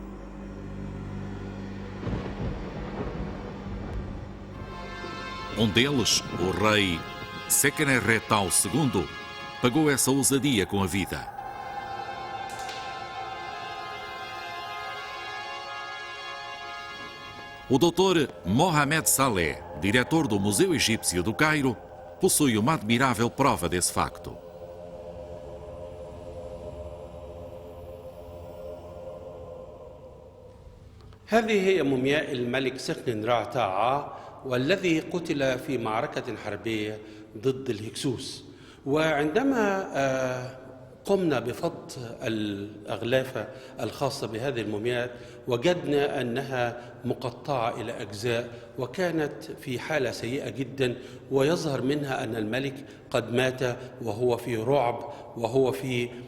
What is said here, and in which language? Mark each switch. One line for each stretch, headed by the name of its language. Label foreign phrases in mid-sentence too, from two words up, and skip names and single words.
Portuguese: Um deles, o rei Seqenerretau II, pagou essa ousadia com a vida. O Dr. Mohamed Saleh, diretor do Museu Egípcio do Cairo, possui uma admirável prova desse facto.
Arabic: هذه هي مومياء الملك سخنرا تاعا والذي قتل في معركة حربية ضد الهكسوس. وعندما قمنا بفض الأغلاف الخاصة بهذه المومياء وجدنا أنها مقطعة إلى أجزاء وكانت في حالة سيئة جدا، ويظهر منها أن الملك قد مات وهو في رعب وهو في